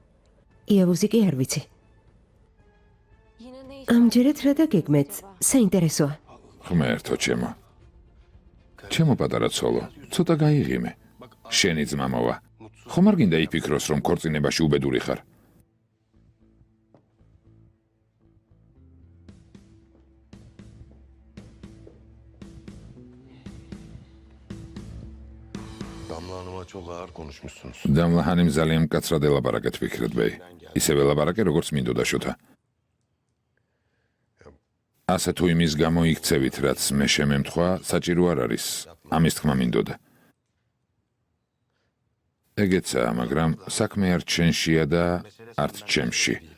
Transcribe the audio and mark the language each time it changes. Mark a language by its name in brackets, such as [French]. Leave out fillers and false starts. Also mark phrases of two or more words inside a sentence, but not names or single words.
[Georgian] იევუზი კი არ ვიცი. ამჯერად რა დაგეგმეთ? საინტერესოა. ღმერთო ჩემო. ჩემო პატარა ცოლო, ცოტა გაიღიმე. შენი ძმა მოვა. ხომ არ გინდა იფიქროს, რომ ქორწინებაში უბედური ხარ? [Turkish] Damla çok ağır konuşmuşsunuz. [Georgian] დამლა ჰანიმ ძალიან მკაცრად ელაპარაკეთ ფიქრეთ ბეი. ისევე ელაპარაკე, როგორც მინდოდა შოთა. ასე თუ იმის გამო იქცევით, რაც მე შემემთხვა, საჭირო არ არის. ამის თქმა მინდოდა. ეგეცაა, მაგრამ საქმე არ ჩვენშია და არც ჩემში.